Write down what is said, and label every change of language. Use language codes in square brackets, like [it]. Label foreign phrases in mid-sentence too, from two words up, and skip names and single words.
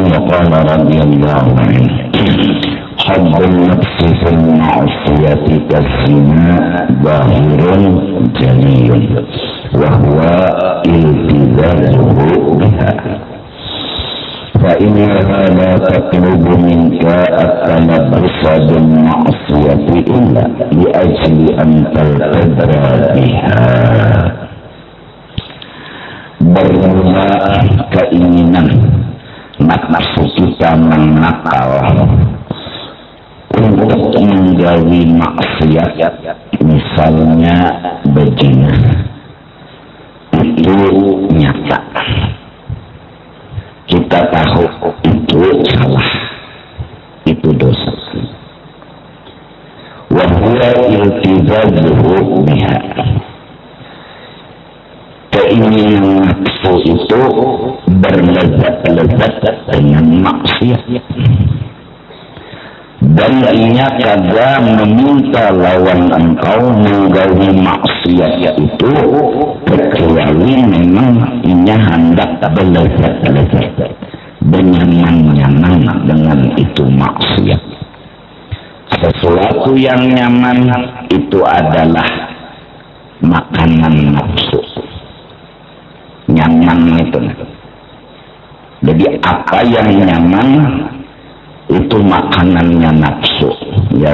[ar] وقال رضي الله عنه: حب النفس في المعصية كالزنا ظاهر جلي، وهو التزامه بها، فإنها لا تطلب منك التلبس بالمعصية إلا لأجل أن تلتذى بها. [bjn] Bermula keinginan nafsu kita menakal untuk menggawi maksiat, misalnya berzina, itu nyata. [id] Kita tahu itu salah, itu dosa. [ar] وهو التزامه بها. [bjn] Keinginan nafsu itu berlezat-lezat dengan maksiat, dan inya kada meminta lawan engkau menggawi maksiat itu kecuali memang inya hendak berlezat-lezat, bernyaman-nyaman dengan itu maksiat. [id] Sesuatu yang nyaman itu adalah makanan nafsu. Nyaman itu. Jadi apa yang nyaman itu makanannya nafsu, ya.